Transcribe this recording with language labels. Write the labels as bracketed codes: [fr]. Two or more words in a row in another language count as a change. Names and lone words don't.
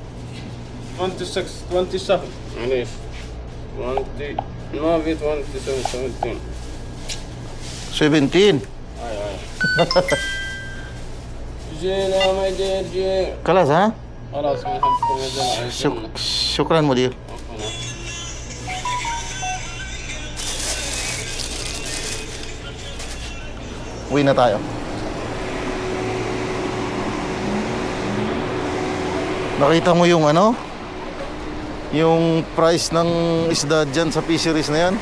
[ar] 27 معليش 20 ما في 27 17. اي جينا ما يدير جي Kalas ha? خلاص من حقكم يا جماعه شكرا مدير. [tl] Uwi na tayo. Nakita mo yung ano? Yung price ng isda dyan sa fisheries na yan?